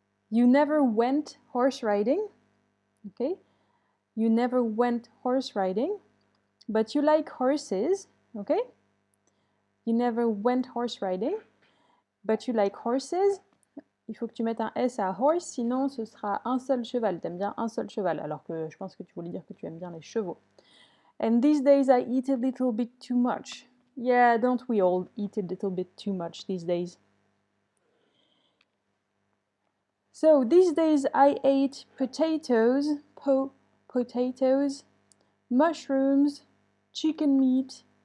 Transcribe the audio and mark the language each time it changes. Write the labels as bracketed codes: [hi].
[en] You never went horse riding, okay? You never went horse riding, but you like horses, okay? You never went horse riding, but you like horses. [fr] Il faut que tu mettes un S à horse, sinon ce sera un seul cheval. T'aimes bien un seul cheval, alors que je pense que tu voulais dire que tu aimes bien les chevaux. [en] And these days I eat a little bit too much. Yeah, don't we all eat a little bit too much these days? So these days I ate potatoes, potatoes, mushrooms, chicken meat.